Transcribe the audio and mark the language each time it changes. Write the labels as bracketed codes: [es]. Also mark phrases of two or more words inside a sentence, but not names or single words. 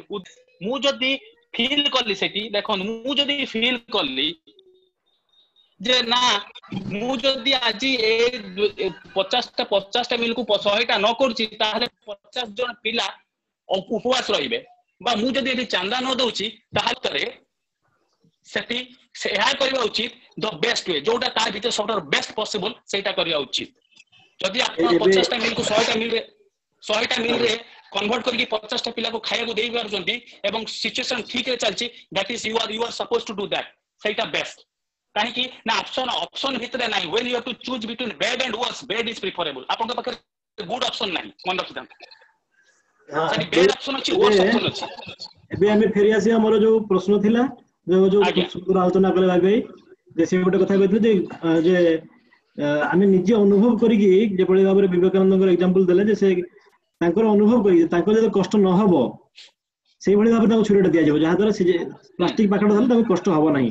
[or] ମୁଁ ଯଦି ଫିଲ୍ କଲି ସେଠି ଦେଖନ୍ତୁ ମୁଁ ଯଦି ଫିଲ୍ କଲି ଯେ ନା ମୁଁ ଯଦି ଆଜି 50ଟା ମିଲକୁ 100ଟା ନ କରୁଛି ତାହେଲେ 50 ଜଣ ପିଲା ଉପବାସ ରହିବେ ବା ମୁଁ ଯଦି ଏଠି ଚାନ୍ଦା ନ ଦଉଛି ତାହେଲେ ସେଠି ଏହା କରିବା ଉଚିତ [en] the best way [or] ଯୋଉଟା ତା ଭିତରେ ସବୁଠାରୁ [en] best possible [or] ସେଇଟା କରିବା ଉଚିତ। ଯଦି ଆପଣ 50ଟା ମିଲକୁ 100ଟା ମିଲରେ କନଭର୍ଟ କରିକି 50ଟା ପିଲାକୁ ଖାଇବାକୁ ଦେଇ ପାରୁଛନ୍ତି ଏବଂ ସିଚୁଏସନ ଠିକରେ ଚାଲିଛି [en] that is you are suppose to do that [or] ସେଇଟା ବେଷ୍ଟ। କାହିଁକି ନା ଅପସନ ଭିତରେ ନାହିଁ [en] when you have to choose between bad and worse bad is preferable [or] ଆପଣଙ୍କ ପାଖରେ [en] good option [or] ନାହିଁ ମନେ ରଖିଥାନ୍ତୁ ସେଠି [en] bad option [or] ଅଛି [en] worse option [or] ଅଛି। ଏବେ ଆମେ ଫେରି ଆସିବା ଆମର ଯୋଉ ପ୍ରଶ୍ନ ଥିଲା ଯୋଉ ଆଲୋଚନା କଲେ ଭାଇ ଯେ ସେ ଗୋଟେ କଥା କହିଥିଲେ ଯେ ଆମେ ନିଜେ ଅନୁଭବ କରିକି ଯେଭଳି ଭାବରେ ବିବେକାନନ୍ଦଙ୍କର ଏକ୍ସାମ୍ପଲ ଦେଲେ ଯେ ସେ ତାଙ୍କର ଅନୁଭବ କରିକି ତାଙ୍କର ଯଦି କଷ୍ଟ ନ ହବ ସେଇଭଳି ଭାବରେ ତାଙ୍କୁ ଛୁରୀଟା ଦିଆଯିବ ଯାହାଦ୍ୱାରା ସେ ପ୍ଲାଷ୍ଟିକ ପାଖଟା ଧରିଲେ ତାଙ୍କୁ କଷ୍ଟ ହବ ନାହିଁ।